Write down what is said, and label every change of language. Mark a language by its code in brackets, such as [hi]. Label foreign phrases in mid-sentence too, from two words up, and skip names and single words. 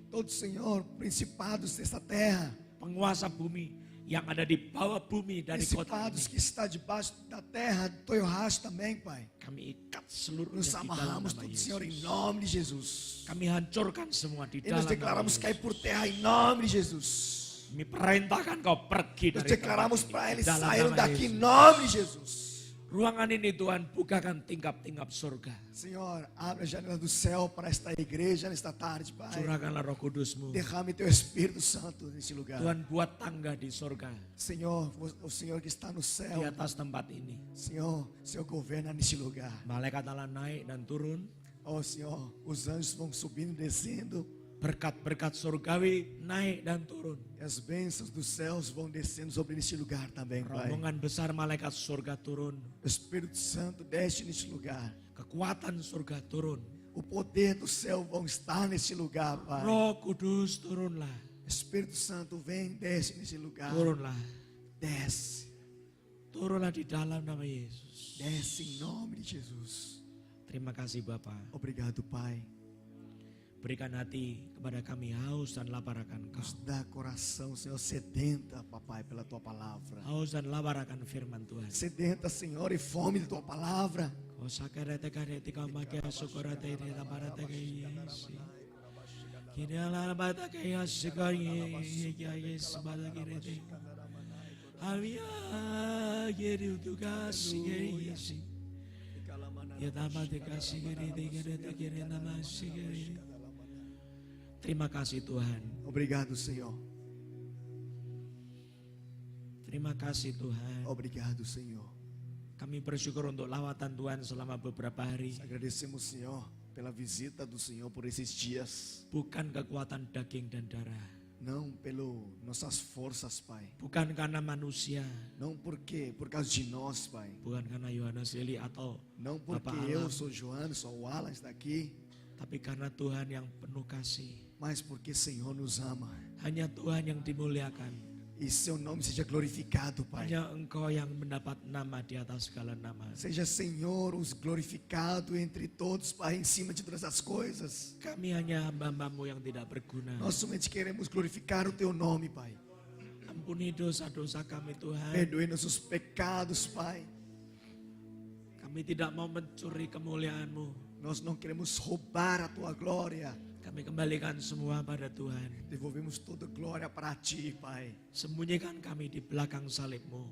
[pt] Todo, Senhor, principados dessa terra, [id] penguasa bumi yang ada di bawah bumi dari kota [pt] principados [id] ini. [pt] que está debaixo da terra de Toyohashi também, Pai. [id] Kami ikat seluruhnya [pt] Nos [id] di dalam [pt] amarramos [id] nama [pt] tudo, Senhor, em [id] Yesus. [pt] nome de Jesus. [id] Kami hancurkan semua di [pt] E nos [id] dalam nama [pt] declaramos [id] Yesus. [pt] cair por terra em nome de Jesus. [id] Kami perintahkan kau pergi [pt] Nos [id] dari [pt] declaramos [id] tempat ini, [pt] para [id] di [pt] eles [id] dalam [pt] saírem [id] nama [pt] daqui em [id] Yesus. [pt] nome de Jesus. [id] Ruangan ini Tuhan bukakan tingkap-tingkap surga. [pt] Senhor, abre a janela do céu para esta igreja nesta tarde, Pai. [id] Curahkanlah Roh Kudus-Mu. [pt] Derrame teu Espírito Santo neste lugar. [id] Tuhan buat tangga di surga [pt] Senhor, o Senhor que está no [id] di [pt] céu, [id] atas tempat ini. [pt] Senhor, governa neste lugar. [id] Malaikat Allah naik dan turun. [pt] Oh Senhor, os anjos vão subindo e descendo. [id] Berkat-berkat surgawi naik dan turun. [pt] E as bênçãos dos céus vão descendo sobre neste lugar também, Pai. [id] Rombongan besar malaikat surga turun. [pt] O Espírito Santo desce neste lugar. [id] Kekuatan surga turun. [pt] O poder do céu vão estar neste lugar, Pai. [id] Roh Kudus turunlah. [pt] Espírito Santo vem, desce neste lugar. [id] Turunlah. [pt] Desce, [id] Turunlah di dalam nama Yesus. [pt] desce em nome de Jesus. [id] Terima kasih Bapa. [pt] Obrigado, Pai. [id] Berikan hati kepada kami haus dan lapar akan Kau. [pt] Nos dá coração, Senhor, sedenta, papai, pela Tua palavra. [id] Haus dan lapar akan firman Tuhan. [pt] Sedenta, Senhor, e fome da Tua palavra. Kau sakarete-karete kau makia sukorate ini laparate keisi. Kini ala bata kaya sikari ya yes bata kirete. Avia kiri tugas kiri yesi. Ya tamate kasih kiri nama sikari. [id] Terima kasih Tuhan. [pt] Obrigado, Senhor. [id] Terima kasih Tuhan. [pt] Obrigado, Senhor. [id] Kami bersyukur untuk lawatan Tuhan selama beberapa hari. [pt] Agradecemos, Senhor, pela visita do Senhor por esses dias. [id] Bukan kekuatan daging dan darah. [pt] Não pelo nossas forças, Pai. [id] bukan karena manusia, [pt] Não porque por causa de nós, Pai. [id] bukan karena Yohanes Lili atau [pt] Não porque [id] Bapak [pt] eu [id] Alan, [pt] sou Joana, sou o Alan está aqui, [id] tapi karena Tuhan yang penuh kasih. [pt] mas porque Senhor nos ama. [id] Hanya Tuhan yang dimuliakan. [pt] E seu nome seja glorificado, Pai. [id] Hanya Engkau yang mendapat nama di atas segala nama. [pt] Seja Senhor os glorificado entre todos, Pai, em cima de todas as coisas. [id] Kami hanya hamba-Mu yang tidak berguna. [pt] Nós somente queremos glorificar o Teu nome, Pai. [id] Ampuni dosa-dosa kami Tuhan. [pt] Perdoe nossos pecados, Pai. [id] Kami tidak mau mencuri kemuliaan-Mu. [pt] Nós não queremos roubar a Tua glória. [id] Kami kembalikan semua pada Tuhan. [pt] Devolvemos toda glória para Ti, Pai. [id] Sembunyikan kami di belakang salib-Mu.